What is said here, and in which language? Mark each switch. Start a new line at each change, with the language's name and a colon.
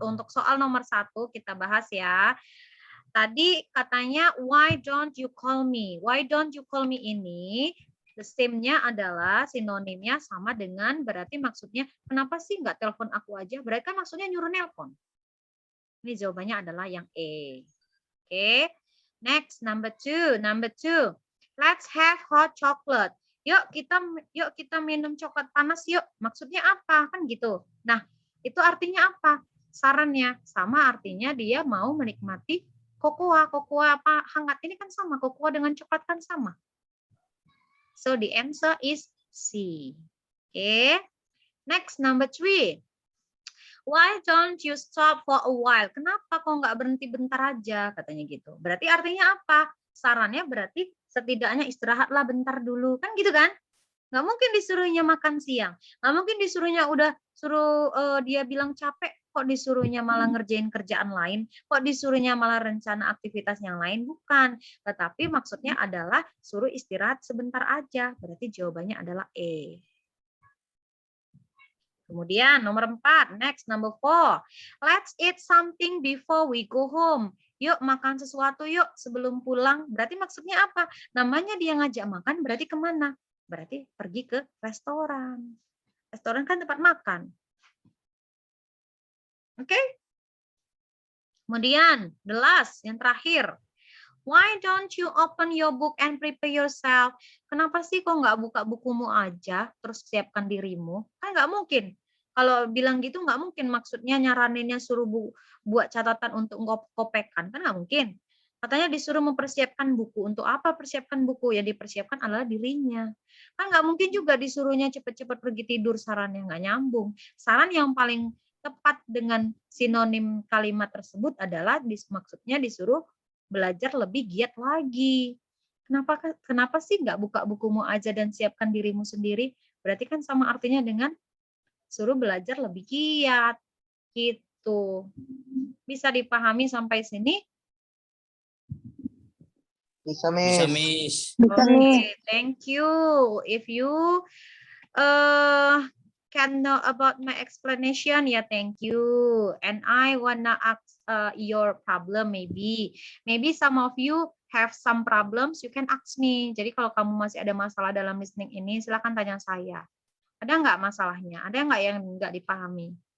Indonesian: Untuk soal nomor 1 kita bahas ya. Tadi katanya
English: why don't you call me? Why don't you call me
Indonesian: ini the same-nya adalah sinonimnya sama dengan berarti maksudnya kenapa sih nggak telepon aku aja? Berarti kan maksudnya nyuruh nelpon. Ini jawabannya adalah yang E.
English: Oke. Next, number two. Let's have hot chocolate.
Indonesian: Yuk kita minum coklat panas yuk. Maksudnya apa? Kan gitu. Nah, itu artinya apa? Sarannya sama artinya dia mau menikmati kokoa apa hangat ini kan sama. Kokoa dengan coklat kan sama.
English: So the answer is C. Okay. Next, number 3. Why don't you stop for a while?
Indonesian: Kenapa kok nggak berhenti bentar aja? Katanya gitu. Berarti artinya apa? Sarannya berarti setidaknya istirahatlah bentar dulu. Kan gitu kan? Nggak mungkin disuruhnya makan siang. Nggak mungkin disuruhnya udah suruh dia bilang capek. Kok disuruhnya malah ngerjain kerjaan lain? Kok disuruhnya malah rencana aktivitas yang lain? Bukan. Tetapi maksudnya adalah suruh istirahat sebentar aja. Berarti jawabannya adalah E. Kemudian nomor 4,
English: next number 4. Let's eat something before we go home.
Indonesian: Yuk makan sesuatu yuk sebelum pulang. Berarti maksudnya apa? Namanya dia ngajak makan berarti kemana? Berarti pergi ke restoran. Restoran kan tempat makan. Oke? Kemudian,
English: the last,
Indonesian: yang terakhir.
English: Why don't you open your book and prepare yourself?
Indonesian: Kenapa sih kok nggak buka bukumu aja, terus siapkan dirimu? Kan nggak mungkin. Kalau bilang gitu nggak mungkin, maksudnya nyaraninnya suruh buat catatan untuk kopekan, kan nggak mungkin. Katanya disuruh mempersiapkan buku. Untuk apa persiapkan buku? Yang dipersiapkan adalah dirinya. Kan nggak mungkin juga disuruhnya cepet-cepet pergi tidur, sarannya nggak nyambung. Saran yang paling tepat dengan sinonim kalimat tersebut adalah maksudnya disuruh belajar lebih giat lagi. Kenapa sih nggak buka bukumu aja dan siapkan dirimu sendiri? Berarti kan sama artinya dengan suruh belajar lebih giat. Gitu. Bisa dipahami sampai sini? Bisa, Bisa,
English: Miss. Miss. Okay, thank you. If you can know about my explanation, yeah, thank you. And I wanna ask your problem maybe some of you have some problems, you can ask me.
Indonesian: Jadi kalau kamu masih ada masalah dalam listening ini, silakan tanya saya. Ada nggak masalahnya? Ada nggak yang nggak dipahami?